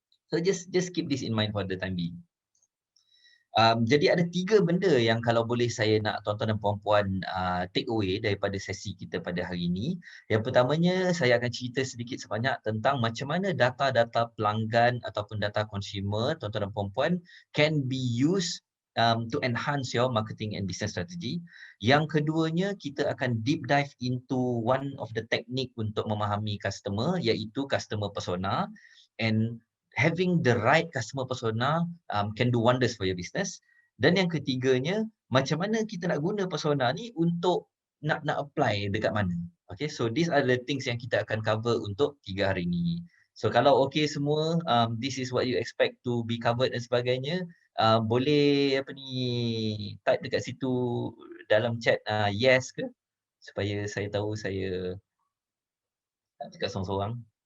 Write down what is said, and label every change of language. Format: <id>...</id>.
<en>So just keep this in mind for the time being.</en> <ms>Jadi ada 3 benda yang kalau boleh saya nak tuan-tuan dan puan-puan</ms> <en>take away</en> <ms>daripada sesi kita pada hari ini. Yang pertamanya, saya akan cerita sedikit sebanyak tentang macam mana data-data pelanggan ataupun data consumer tuan-tuan dan puan-puan</ms> <en>can be used to enhance your marketing and business strategy.</en> <ms>Yang keduanya, kita akan</ms> <en>deep dive into one of the technique</en> <ms>untuk memahami customer, iaitu customer persona.</ms> <en>And having the right customer persona can do wonders for your business.</en> <ms>Dan yang ketiganya, macam mana kita nak guna persona ni untuk nak apply dekat mana.</ms> <en>Okay, so these are the things</en> <ms>yang kita akan cover untuk 3 hari ni. So kalau okay semua,</ms> <en>this is what you expect to be covered</en> <ms>dan sebagainya, boleh type dekat situ dalam chat yes ke, supaya saya tahu saya tak cakap seorang-seorang.</ms>